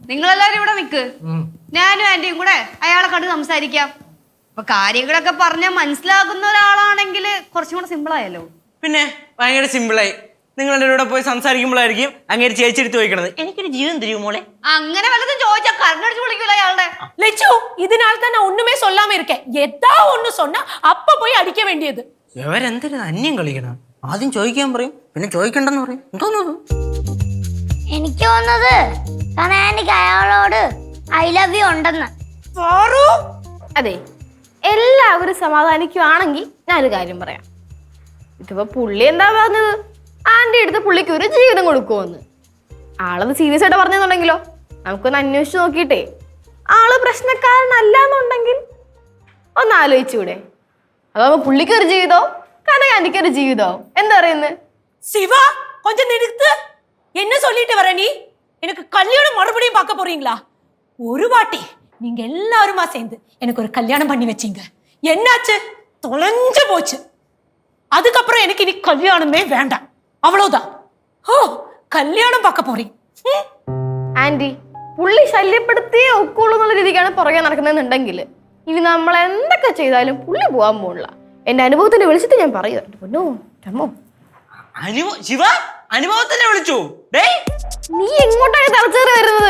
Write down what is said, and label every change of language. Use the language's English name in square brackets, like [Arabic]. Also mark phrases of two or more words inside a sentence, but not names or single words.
[Malayalam] നിങ്ങളെല്ലാരും ഇവിടെ നിക്ക്. ഞാനും ആന്റിയും കൂടെ അയാളെ കണ്ട് സംസാരിക്കാം. അപ്പൊ കാര്യങ്ങളൊക്കെ പറഞ്ഞാൽ മനസ്സിലാകുന്ന ഒരാളാണെങ്കിൽ കുറച്ചും കൂടെ സിമ്പിൾ ആയല്ലോ. പിന്നെ ഭയങ്കര സിമ്പിളായി. നിങ്ങളുടെ കൂടെ പോയി സംസാരിക്കുമ്പോഴായിരിക്കും അങ്ങനെ ചേച്ചിയെടുത്ത് ചോദിക്കണത്, എനിക്കൊരു ജീവൻ തരുമോ മോളെ? അങ്ങനെ വല്ലതും ചോദിച്ചാൽ കണ്ണടിച്ച് വിളിക്കൂല അയാളുടെ. [Tamil] லட்சு இதனால தான் நான் ஒண்ணுமே சொல்லாம இருக்கேன். ஏதா ஒண்ணு சொன்னா அப்ப போய் அடிக்க வேண்டியது. [Malayalam] ഇവരെന്തിനാ അന്യം കളിക്കണം? ആദ്യം ചോദിക്കാൻ പറയും, പിന്നെ ചോദിക്കണ്ടെന്ന് പറയും. എന്തോന്നത്? എനിക്ക് തോന്നുന്നത് എനിക്ക് അയാളോട് [English] I love you [Malayalam] ഉണ്ടെന്ന്. അതെ, എല്ലാവരും സമാധാനിക്കുവാണെങ്കിൽ ഞാനൊരു കാര്യം പറയാം. ഇതിപ്പോ പുള്ളി എന്താ പറഞ്ഞത്, ആന്റി എടുത്ത് പുള്ളിക്ക് ഒരു ജീവിതം കൊടുക്കുമെന്ന്. ആളത് സീരിയസ് ആയിട്ട് പറഞ്ഞെന്നുണ്ടെങ്കിലോ നമുക്കൊന്ന് അന്വേഷിച്ച് നോക്കിയിട്ടേ ആള് പ്രശ്നക്കാരനല്ലാന്നുണ്ടെങ്കിൽ ഒന്ന് ആലോചിച്ചൂടെ? അതാവുമ്പോ പുള്ളിക്ക് ഒരു ജീവിതോ കനക ആന്റിക്ക് ഒരു ജീവിതോ. എന്താ പറയുന്നത്? [Tamil] சிவா கொஞ்சம் நிறுத்து. என்ன சொல்லிட்டு வர நீ? எனக்கு கல்யாணம் மறுபடியும் பார்க்க போறீங்களா? ஒரு வாட்டி நீங்க எல்லாருமா சேர்ந்து எனக்கு ஒரு கல்யாணம் பண்ணி வச்சீங்க. என்னாச்சு? தொலைஞ்சு போச்சு. அதுக்கப்புறம் எனக்கு இனி கல்யாணமே வேண்டாம். அவ்வளவுதான். ஓ, കല്യാണം பார்க்க போறீங்க. [Malayalam] ആന്റി, പുള്ളി ശല്യപ്പെടുത്തിയേ ഒക്കുള്ളൂ എന്നുള്ള രീതിക്കാണ് പുറകെ നടക്കുന്നതെന്നുണ്ടെങ്കിൽ ഇനി നമ്മൾ എന്തൊക്കെ ചെയ്താലും പുള്ളി പോകാൻ പോകില്ല. എന്റെ അനുഭവത്തിന്റെ വിളിച്ചിട്ട് ഞാൻ പറയുമോ? ശിവ അനുഭവത്തിനെ വിളിച്ചു. നീ എങ്ങോട്ടാണ് തളച്ചേറി വരുന്നത്?